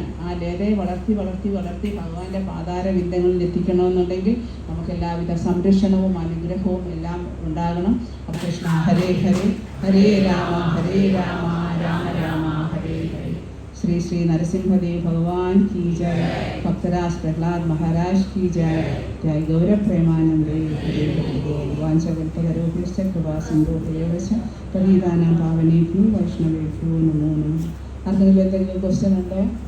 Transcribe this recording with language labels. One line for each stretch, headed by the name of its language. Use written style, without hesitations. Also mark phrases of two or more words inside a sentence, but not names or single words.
Malayalam: ആ ലതയെ വളർത്തി വളർത്തി വളർത്തി ഭഗവാന്റെ പാതാരവിന്ദങ്ങളിൽ എത്തിക്കണമെന്നുണ്ടെങ്കിൽ നമുക്ക് എല്ലാവിധ സംരക്ഷണവും അനുഗ്രഹവും എല്ലാം ഉണ്ടാകണം.
Sanskrit: അപ്പോൾ കൃഷ്ണ ഹരേ ഹരേ, ഹരേ രാമ രാമ രാമ ഹരേ ഹരേ.
Malayalam: ശ്രീ ശ്രീ നരസിംഹദേവ് ഭഗവാൻ
Hindi: की जय. भक्तराज प्रहलाद महाराज की जय।
Sanskrit: जय गौरव प्रेमानंदे वांछकल्पतरुभ्यश्च कृपा सिन्धुभ्येव च पतितानां पावनेभ्यो वैष्णवेभ्यो नमो नमः.
Malayalam: ആർക്കെങ്കിലും എന്തെങ്കിലും ക്വസ്റ്റ്യൻ ഉണ്ടോ?